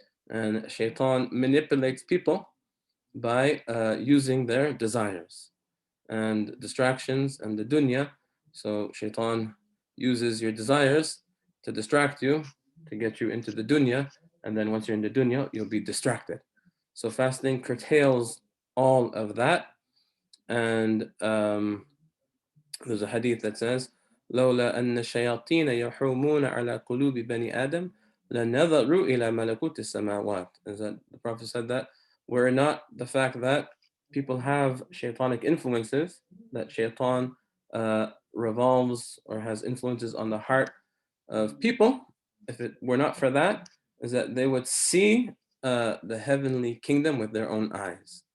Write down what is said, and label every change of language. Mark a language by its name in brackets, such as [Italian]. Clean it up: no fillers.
[English] And shaitan manipulates people by using their desires and distractions and the dunya. So shaitan uses your desires to distract you, to get you into the dunya, and then once you're in the dunya, you'll be distracted. So fasting curtails all of that. And there's a hadith that says, [Arabic] لولا أن الشياطين يحومون على قلوب بني آدم لنظروا إلى ملكوت السماوات. [English] Is that the Prophet said that? Were it not the fact that people have shaitanic influences, that shaitan revolves or has influences on the heart of people, if it were not for that, is that they would see the heavenly kingdom with their own eyes.